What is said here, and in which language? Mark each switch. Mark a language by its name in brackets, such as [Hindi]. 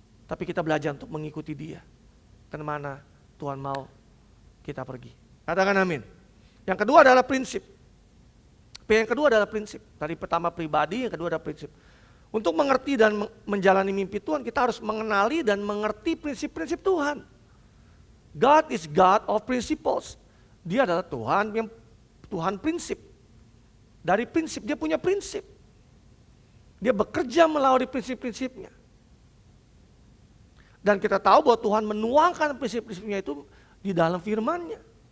[Indonesian] Tapi kita belajar untuk mengikuti Dia. Kemana Tuhan mau kita pergi. Katakan amin. Yang kedua adalah prinsip. Yang kedua adalah prinsip. Tadi pertama pribadi, yang kedua adalah prinsip. Untuk mengerti dan menjalani mimpi Tuhan, kita harus mengenali dan mengerti prinsip-prinsip Tuhan. [English] God is God of principles. [Indonesian] Dia adalah Tuhan prinsip. Dari prinsip, dia punya prinsip. Dia bekerja melalui prinsip-prinsipnya. Dan kita tahu bahwa Tuhan menuangkan prinsip-prinsipnya itu di dalam firman-Nya.